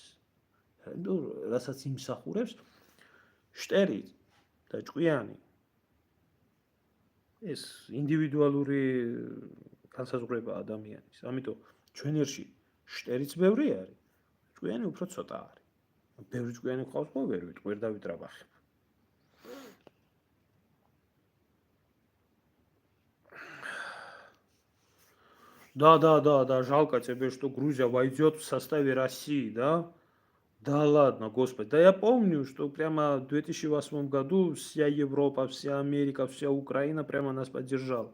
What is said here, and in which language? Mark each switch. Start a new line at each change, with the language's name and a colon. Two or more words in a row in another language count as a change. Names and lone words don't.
Georgian: ნუ რასაც იმსახურებს შტერი და ჭკვიანი ეს ინდივიდუალური განსაზღვრება ადამიანის. ამიტომ ჩვენ ერში შტერიც ბევრი არის, ჭკვიანი უფრო ცოტა არის. ბევრი ჭკვიანი ყავს ხო ვერ დავიტრაბახებ.
Russian: Да, жалко тебе, что Грузия войдет в составе России, да? Да ладно, господи. Да я помню, что прямо в 2008 году вся Европа, вся Америка, вся Украина прямо нас поддержала.